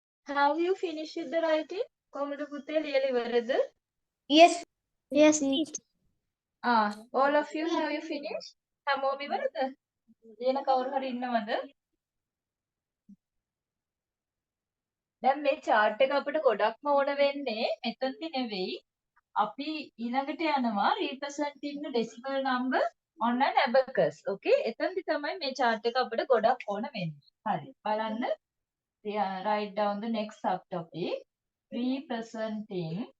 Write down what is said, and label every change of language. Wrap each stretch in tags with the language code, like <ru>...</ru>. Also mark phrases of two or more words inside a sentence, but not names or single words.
<en>Have you finished the writing?</en> <si>කොහොමද පුතේ ලියලා ඉවරද?</si> <en>Yes. Yes, Teacher. All of you have you finished?</en> <si>හැමෝම ඉවරද? ලියන කවුරු හරි ඉන්නවද? දැන් මේ chart එක අපිට ගොඩක්ම ඕන වෙන්නේ මෙතනදි නෙවෙයි. අපි ඊළඟට යනවා</si> <en>representing the decimal number on an abacus. Okay?</en> <si>එතනදි තමයි මේ chart එක අපිට ගොඩක් ඕන වෙන්නේ. හරි. බලන්න.</si> <en>Write down the next subtopic. Representing</en>